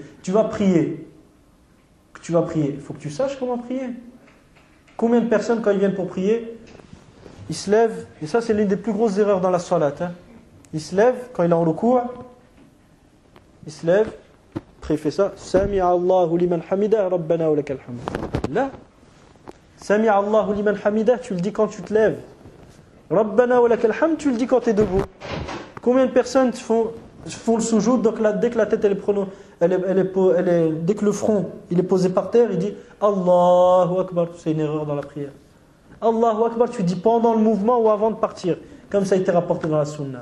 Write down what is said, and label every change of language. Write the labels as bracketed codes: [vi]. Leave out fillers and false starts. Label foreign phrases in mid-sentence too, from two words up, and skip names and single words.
[fr] Tu vas prier. Il faut que tu saches comment prier. Combien de personnes, quand ils viennent pour prier, ils se lèvent, et ça c'est l'une des plus grosses erreurs dans la salat. Il se lève, quand il est en recours, il se lève, après il fait ça, [ar] سمع الله لمن حمده ربنا ولك الحمد. Là, سمع الله لمن حمده, [fr] tu le dis quand tu te lèves. [ar] ربنا ولك الحمد, [fr] tu le dis quand tu es debout. Combien de personnes font font le soujoud, donc là, dès que la tête dès que le front il est posé par terre, il dit [ar] الله أكبر. [fr] C'est une erreur dans la prière. [ar] الله أكبر, [fr] tu dis pendant le mouvement ou avant de partir, comme ça a été rapporté dans la sunna.